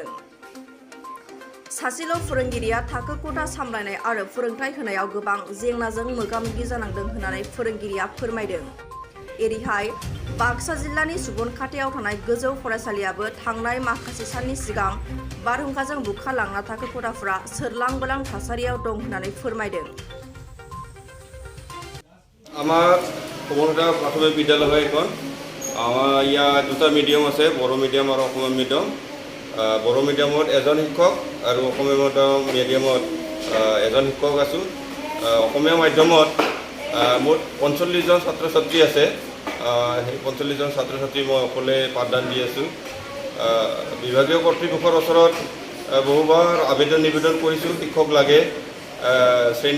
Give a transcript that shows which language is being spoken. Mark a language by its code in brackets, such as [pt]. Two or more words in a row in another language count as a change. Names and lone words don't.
[brx] सासेल' फोरोंगिरिया थाखो खथा सामलायनाय आरो फोरोंथाय होनायाव गोबां जेंनाजों मोगा-मोगि जानांदों होननानै फोरोंगिरिया फोरमायदों। एरैहाय बाक्सा जिल्लानि सुबनखाथायाव थानाय गोजौ फरायसालियाबो थांनाय माखासे साननि सिगां बारहुंखाजों बुखारलांना थाखो खथाफोरा सोरलां बोलां थासारियाव दं होननानै फोरमायदों। [as] আমার সুবনখাটা প্রাথমিক বিদ্যালয় হয় এখন আমার ইয়াত দুটা মিডিয়াম আছে বড়ো মিডিয়াম আর অসমীয়া মিডিয়াম বড়ো মিডিয়ামত এজন শিক্ষক আৰু অসমীয়া মিডিয়ামত এজন শিক্ষক আছোঁ অসমীয়া মাধ্যমত মুঠ ৪৫ জন ছাত্ৰ ছাত্ৰী আছে সেই ৪৫ জন ছাত্ৰ ছাত্ৰী মই অকলে পাঠদান দি আছোঁ বিভাগীয় কৰ্তৃপক্ষৰ ওচৰত বহুবাৰ আবেদন নিবেদন কৰিছোঁ শিক্ষক লাগে শ্ৰেণী